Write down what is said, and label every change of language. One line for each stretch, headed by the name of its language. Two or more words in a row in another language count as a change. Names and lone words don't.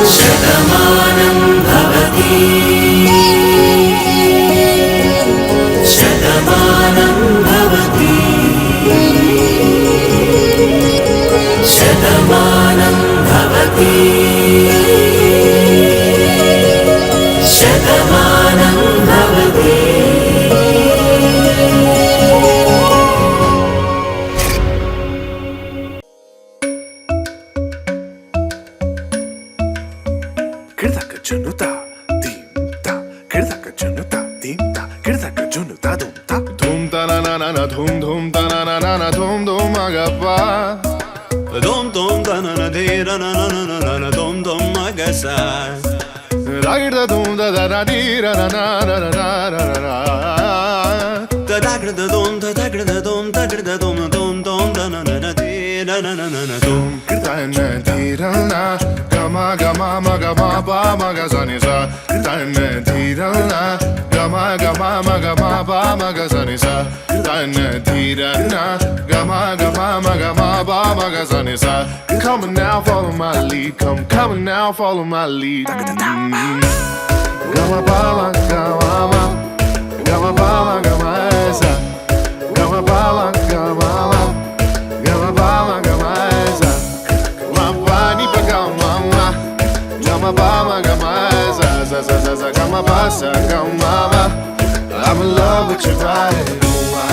Sanskrit: శతమానం భవతి శతమానం భవతి శతమానం భవతి శతమానం భవతి Kirdaka junuta, dimta. Kirdaka junuta, dimta. Kirdaka junuta, dumta. Dum ta na na na na, dum dum ta na na na na, dum dum agapa. Dom dom da na na de ra na na na na na dom dom magasa. Ragda dum da da da di ra na na na na na na na. Da da da dom da da dom da da dom dom dom da na na na de ra na na na na dom. Kirtana di ra na, gama gama maga ma ba maga sa ni sa. Kirtana di ra na, gama gama maga ma ba maga sa ni sa. Kirtana di ra na, gama gama maga ma ba maga sa ni sa.
English: Come on now, follow my lead. Come on now, follow my lead. Gama ba ma gama ma, gama ba ma gama sa. Gama ba ma gama ma, gama ba ma gama sa. Gama ba ni pa gama ma, gama ba ma gama sa. Gama ba sa gama ma. I'm in love with your vibe.